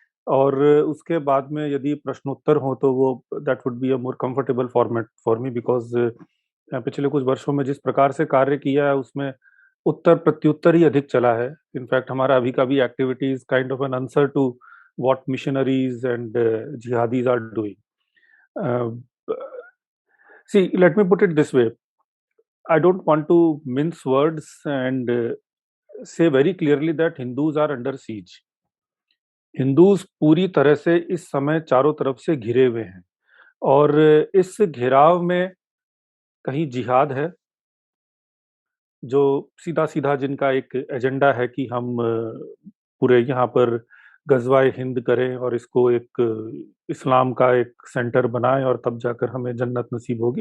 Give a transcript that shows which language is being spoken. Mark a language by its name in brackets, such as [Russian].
[Hindi] और उसके बाद में यदि प्रश्नोत्तर हो तो वो [English] that would be a more comfortable format for me, because [Hindi] पिछले कुछ वर्षों में जिस प्रकार से कार्य किया है उसमें उत्तर प्रत्युत्तर ही अधिक चला है। [English] in fact [Hindi] हमारा अभी का भी [English] Activity is kind of an answer to what missionaries and jihadis are doing. See, let me put it this way. I don't want to mince words and say very clearly that Hindus are under siege. [Hindi] Hindus पूरी तरह से इस समय चारों तरफ से घिरे हुए हैं, और इस घेराव में कहीं जिहाद है, जो सीधा सीधा जिनका एक एजेंडा है कि हम पूरे यहाँ पर गजवाए हिंद करें और इसको एक इस्लाम का एक सेंटर बनाएं और तब जाकर हमें जन्नत नसीब होगी।